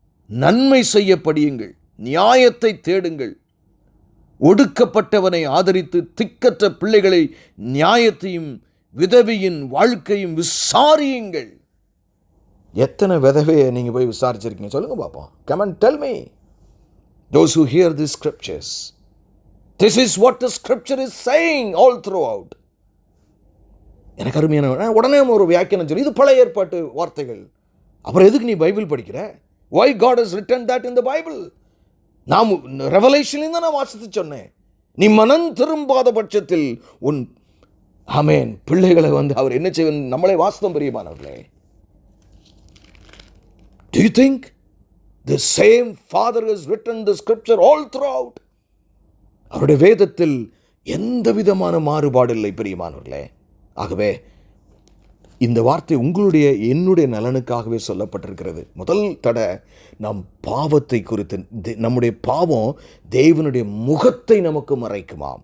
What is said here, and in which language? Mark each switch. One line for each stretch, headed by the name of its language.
Tamil: நன்மை செய்ய படியுங்கள், நியாயத்தை தேடுங்கள். ஒடுக்கப்பட்டவனை ஆதரித்து திக்கற்ற பிள்ளைகளை நியாயத்தையும் விதவையின் வாழ்க்கையும் விசாரியுங்கள். எத்தனை விதவையை நீங்கள் போய் விசாரிச்சிருக்கீங்க சொல்லுங்க பார்ப்போம்.
English: Come and tell me. Those who hear these scriptures. This is what the scripture is saying all throughout.
Tamil: எனக்கு அருமையான உடனே ஒரு வியாக்கியானம் சொல்லி, இது பழைய ஏற்பாட்டு வார்த்தைகள். அப்புறம் எதுக்கு நீ பைபிள் படிக்கிற?
English: Why God has written that in the Bible?
Tamil: நாம் ரெவலேஷன்ல தான் நான் வாசித்து சொன்னேன். நீ மனம் திரும்பாத பட்சத்தில் உன் ஆமென் பிள்ளைகளை அவர் என்ன செய்வது? நம்மளே வாஸ்தவம் பிரியமானவர்களே.
English: Do you think the same Father has written the scripture all throughout?
Tamil: அவருடைய வேதத்தில் எந்த விதமான மாறுபாடு இல்லை பிரியமானவர்களே. ஆகவே இந்த வார்த்தை என்னுடைய நலனுக்காகவே சொல்லப்பட்டிருக்கிறது. முதல் தடவை நாம் பாவத்தை குறித்து, நம்முடைய பாவம் தேவனுடைய முகத்தை நமக்கு மறைக்குமாம்.